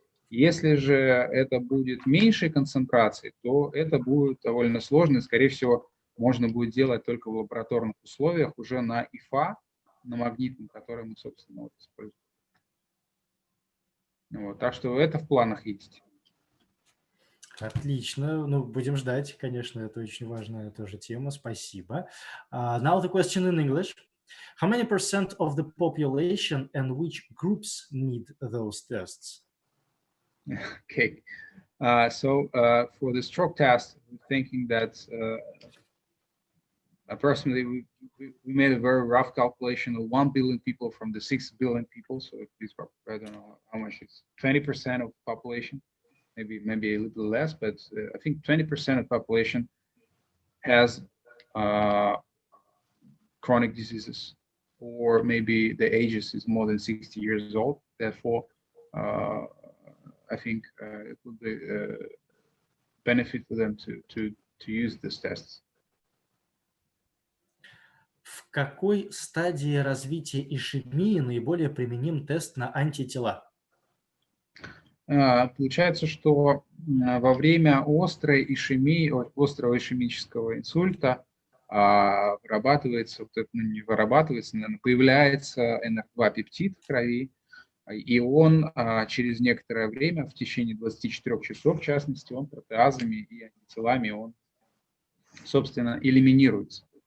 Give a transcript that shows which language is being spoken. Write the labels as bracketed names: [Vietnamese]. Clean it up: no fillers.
[Russian] Если же это будет меньшей концентрации, то это будет довольно сложно, и, скорее всего, можно будет делать только в лабораторных условиях уже на ИФА, на магнитном, который мы, собственно, вот используем. Вот, так что это в планах есть. Отлично. Ну, будем ждать, конечно, это очень важная тоже тема. Спасибо. [English] Now the question in English. How many % of the population and which groups need those tests? Okay. So for the stroke test, I'm thinking that approximately we made a very rough calculation of 1 billion people from the 6 billion people. So it's, I don't know how much it's 20% of the population, maybe a little less, but I think 20% of the population has chronic diseases, or maybe the ages is more than 60 years old. Therefore, I think it would be benefit for them to use these tests. [Russian] В какой стадии развития ишемии наиболее применим тест на антитела? Получается, что во время острой ишемии, острого ишемического инсульта вырабатывается, не вырабатывается, наверное, появляется НР2 пептид в крови, и он через некоторое время, в течение 24 часов, в частности, он протеазами и антителами, он, собственно, элиминируется.